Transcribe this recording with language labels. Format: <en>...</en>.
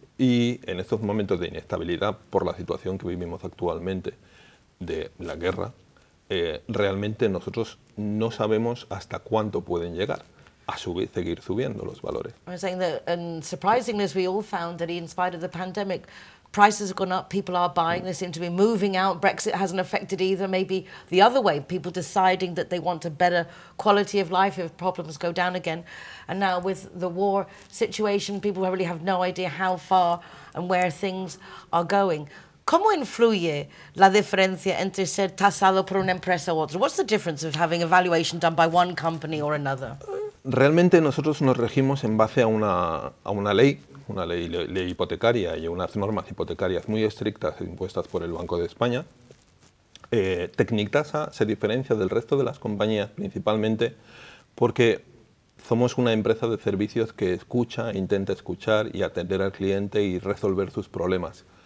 <es>Y en estos momentos de inestabilidad por la situación que vivimos actualmente de la guerra, realmente nosotros no sabemos hasta cuánto pueden llegar a seguir subiendo los valores.</es> <en>I was saying that, and surprisingly, as we all found, that in spite of the pandemic, prices have gone up, people are buying, they seem to be moving out. Brexit hasn't affected either, maybe the other way, people deciding that they want a better quality of life if problems go down again. And now with the war situation, people really have no idea how far and where things are going.</en> <es>¿Cómo influye la diferencia entre ser tasado por una empresa u otra?</es> <en>What's the difference of having a valuation done by one company or another?</en> <es>Realmente nosotros nos regimos en base a una ley hipotecaria y unas normas hipotecarias muy estrictas impuestas por el Banco de España. Tecnictasa se diferencia del resto de las compañías principalmente porque somos una empresa de servicios que escucha, intenta escuchar y atender al cliente y resolver sus problemas.</es>